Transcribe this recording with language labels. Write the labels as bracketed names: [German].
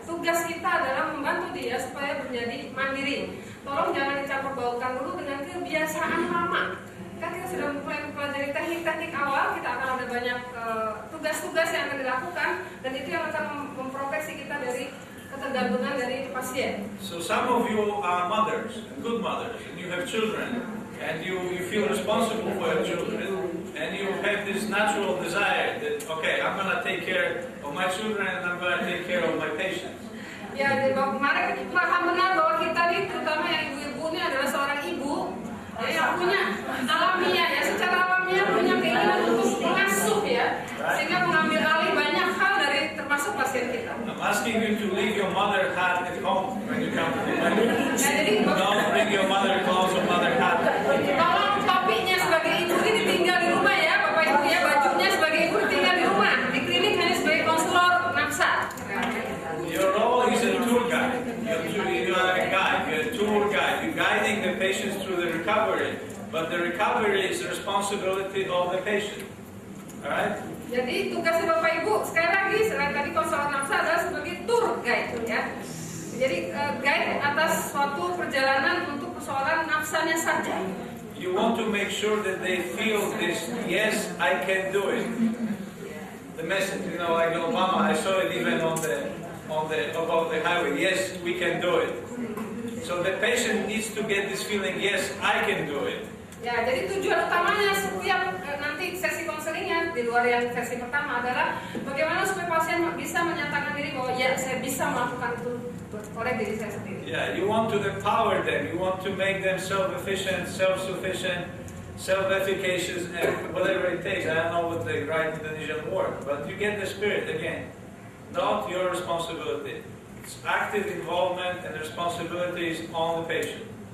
[Indonesian] Tugas kita adalah membantu dia supaya menjadi mandiri. Tolong jangan dicampur baurkan dulu dengan kebiasaan lama. Kan kita sudah mulai mempelajari teknik-teknik awal, kita akan ada banyak tugas-tugas yang akan dilakukan, dan itu yang akan memproteksi kita dari ketergantungan dari pasien. [English] So some of you are mothers, good mothers, and you have children, and you feel responsible for your children, and you have this natural desire that, okay, I'm going to take care of my children and I'm going to take care of my patients. [Indonesian] Ya, Marek paham benar bahwa kita nih, terutama yang ibu-ibu ini adalah seorang ibu ya, yang punya alamiah ya, secara alamiah punya keinginan untuk mengasuh ya, sehingga mengambil alih banyak hal dari termasuk pasien kita. [English] I'm asking you to leave your mother hat at home when you come to the clinic. [Indonesian] Ya, jadi [English] Don't bring your mother clothes or mother hat. [Indonesian] tolong topinya sebagai ibu ini ditinggal di rumah ya, Bapak Ibu ya, bajunya sebagai ibu ditinggal di rumah. Di klinik hanya sebagai konselor nafsa. [English] Your role is a tour guide. You are a guide. You're a tour guide. You're guiding the patients through the recovery. But the recovery is the responsibility of the patient. Alright? [Indonesian] Jadi tugasnya Bapak Ibu, sekali lagi, selain tadi konselor nafsa adalah sebagai tour guide ya. Jadi guide atas suatu perjalanan untuk persoalan nafsanya saja. [English] You want to make sure that they feel this, yes, I can do it. The message, you know, like Obama, I saw it even above the highway, yes, we can do it. So the patient needs to get this feeling, yes, I can do it. [Indonesian] Ya, jadi tujuan utamanya setiap nanti sesi konselingnya di luar yang sesi pertama adalah bagaimana supaya pasien bisa menyatakan diri bahwa ya saya bisa melakukan itu oleh diri saya sendiri. [English] Yeah, you want to empower them, you want to make them self-efficient, self-sufficient, self-efficacious, and whatever it takes. I don't know what the right Indonesian word, but you get the spirit again. Not your responsibility. It's active involvement and responsibility is on the patient.